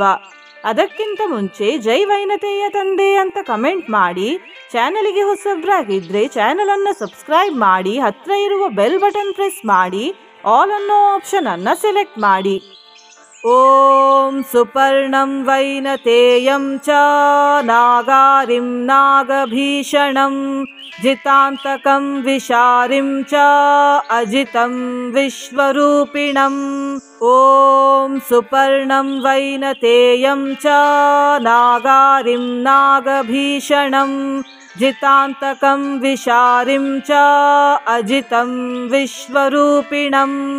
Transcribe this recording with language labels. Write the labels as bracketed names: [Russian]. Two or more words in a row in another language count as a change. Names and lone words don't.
[Kannada] ಅದಕ್ಕಿಂತ ಮುಂಚೆ ಜೈ ವೈನತೇಯ ತಂದೆ ಅಂತ ಕಮೆಂಟ್ ಮಾಡಿ, ಚಾನಲಿಗೆ ಹೊಸಬ್ರಾಗಿದ್ರೆ ಚಾನಲ್ ಅನ್ನು ಸಬ್ಸ್ಕ್ರೈಬ್ ಮಾಡಿ, ಹತ್ರ ಇರುವ [English] bell button [Kannada] ಪ್ರೆಸ್ ಮಾಡಿ, ಆಲ್ ಅನ್ನೋ ಆಪ್ಷನ್ ಅನ್ನ ಸೆಲೆಕ್ಟ್ ಮಾಡಿ. [Sanskrit] ಓಂ ಸುಪರ್ಣಂ ವೈನತೇಯಂ ಚ ನಾಗಾರಿಂ ನಾಗಭೀಷಣಂ ಜಿತಾಂತಕಂ ವಿಶಾರಿಂ ಚ ಅಜಿತಂ ವಿಶ್ವರೂಪಿಣಂ. ಓಂ ಸುಪರ್ಣಂ ವೈನತೇಯಂ ಚ ನಾಗಾರಿಂ ನಾಗಭೀಷಣಂ ಜಿತಾಂತಕಂ ವಿಶಾರಿಂ ಚ ಅಜಿತಂ ವಿಶ್ವರೂಪಿಣಂ.